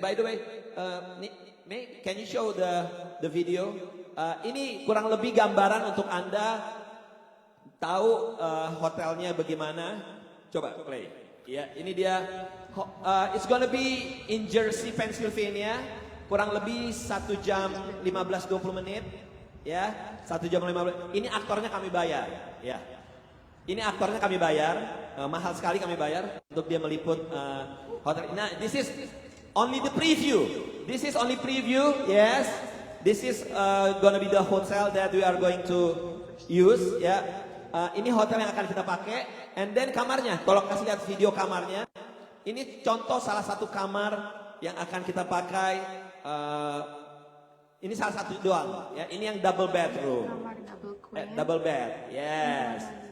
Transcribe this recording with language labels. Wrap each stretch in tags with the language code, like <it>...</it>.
<en>By the way, May, can you show the video?</en> <id>Ini kurang lebih gambaran untuk Anda tahu hotelnya bagaimana. Coba play. Ya, ini dia.</id> <en>It's gonna be in Jersey, Pennsylvania.</en> <id>Kurang lebih 1 jam 15-20 menit. Ya, 1 jam 15. Ini aktornya kami bayar. Ya, ini aktornya kami bayar. Mahal sekali kami bayar untuk dia meliput hotel.</id> <en>Nah, this is only the preview. This is only preview. Yes, this is gonna be the hotel that we are going to use.</en> <id>Ya. Ini hotel yang akan kita pakai,</id> <en>and then</en> <id>kamarnya. Tolong kasih lihat video kamarnya. Ini contoh salah satu kamar yang akan kita pakai. Ini salah satu doang. Ya, ini yang double bedroom. Kamar double queen.</id> <en>Double bed, yes.</en>